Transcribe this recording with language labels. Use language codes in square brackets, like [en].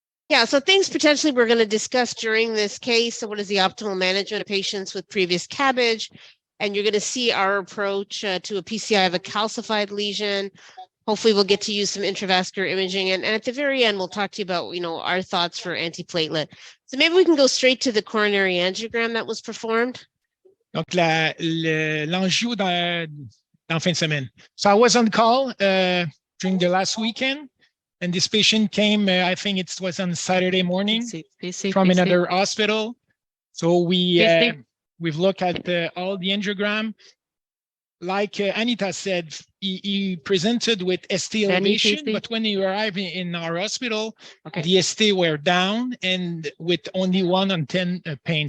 [en] Yeah, so things potentially we're going to discuss during this case. So what is the optimal management of patients with previous CABG? And you're going to see our approach to a PCI of a calcified lesion. Hopefully we'll get to use some intravascular imaging. And at the very end, we'll talk to you about, our thoughts for antiplatelet. So maybe we can go straight to the coronary angiogram that was performed. [fr] Donc, l'angio dans fin de semaine. [en] So I was on call during the last weekend, and this patient came, I think it was on Saturday morning from another hospital. So we We've looked at all the angiogram. Like Anita said, he presented with ST elevation, but when he arrived in our hospital, the ST were down and with only 1 on 10 pain.